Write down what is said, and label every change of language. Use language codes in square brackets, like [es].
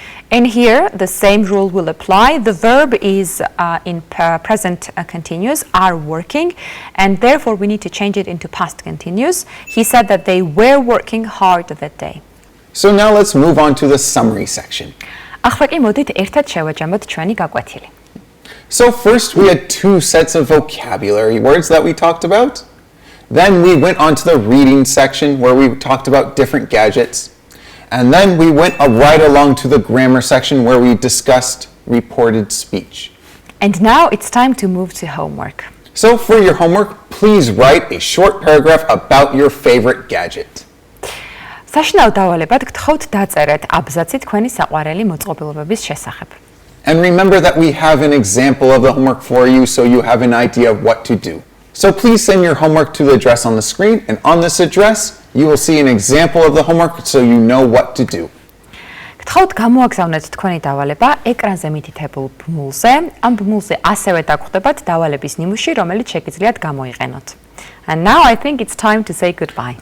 [en] In here, the same rule will apply. The verb is in present continuous, are working, and therefore we need to change it into past continuous. He said that they were working hard that day. So now let's move on to the summary section. [ka] ახლა კი მოდით ერთად შევაჯამოთ ჩვენი გაკვეთილი. [en] So first we had two sets of vocabulary words that we talked about. Then we went on to the reading section where we talked about different gadgets. And then we went right along to the grammar section where we discussed reported speech. And now it's time to move to homework. So for your homework, please write a short paragraph about your favorite gadget. [ka] საშინაო დავალებად გთხოვთ დაწერეთ აბზაცი თქვენი საყვარელი მოწყობილობების შესახებ. [en] And remember that we have an example of the homework for you so you have an idea of what to do. So please send your homework to the address on the screen, and on this address you will see an example of the homework so you know what to do. [ka] გთხოვთ გამოაგზავნეთ თქვენი დავალება ეკრანზე მითითებულ ბმულზე. ამ ბმულზე ასევე დაგხვდებათ დავალების ნიმუში, რომელიც შეგიძლიათ გამოიყენოთ. [en] And now I think it's time to say goodbye.